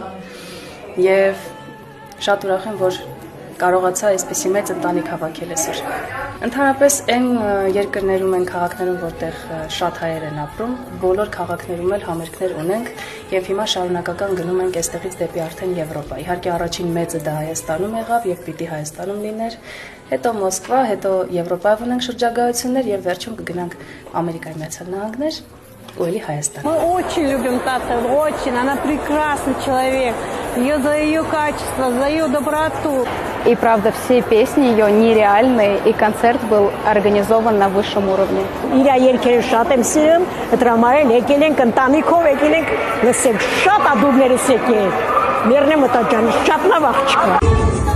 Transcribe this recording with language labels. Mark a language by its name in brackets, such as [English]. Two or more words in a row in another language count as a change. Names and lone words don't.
[Armenian] եւ շատ ուրախ եմ, որ կարողացա այսպիսի մեծ ընտանիք հավաքել այսօր։ Ընդհանրապես այն երկրներում են քաղաքներում, որտեղ շատ հայեր են ապրում, բոլոր քաղաքներում էլ համերգներ ունենք եւ հիմա շարունակական գնում ենք այստեղից դեպի արդեն Եվրոպա։ Իհարկե առաջին մեծը դա Հայաստանում եղավ եւ պիտի Հայաստանում լիներ, հետո Մոսկվա, հետո Եվրոպայով ունենք շրջագայություններ եւ վերջում կգնանք Ամերիկայի Միացյալ Նահանգներ ու էլի Հայաստան։ [Russian] Мы очень любим Тату, очень, она прекрасный человек, ее за ее качество, за ее доброту. И правда, все песни ее нереальные, и концерт был организован на высшем уровне. [Armenian] Իր երգերը շատ եմ սիրում, դրա համար էլ եկել ենք ընտանիքով, եկել ենք լսենք շատ ադուբներս եկել։ Մերնե մտաջանի շատ լավ աղջիկ է։